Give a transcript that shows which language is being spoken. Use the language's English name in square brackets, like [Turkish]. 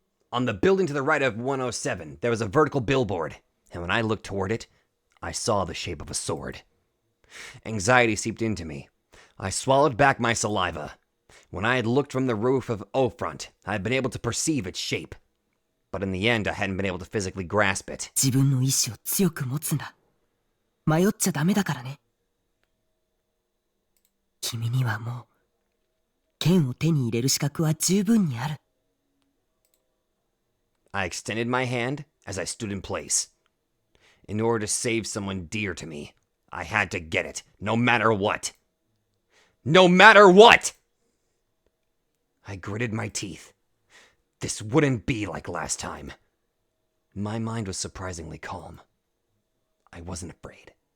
[English] On the building to the right of 107, there was a vertical billboard, and when I looked toward it, I saw the shape of a sword. Anxiety seeped into me. I swallowed back my saliva. When I had looked from the roof of O-Front, I had been able to perceive its shape. But in the end, I hadn't been able to physically grasp it. [Japanese] 自分の意志を強く持つんだ。迷っちゃダメだからね。君にはもう剣を手に入れる資格は十分にある。 [English] I extended my hand as I stood in place. In order to save someone dear to me, I had to get it, no matter what. No matter what! I gritted my teeth. This wouldn't be like last time. My mind was surprisingly calm. I wasn't afraid.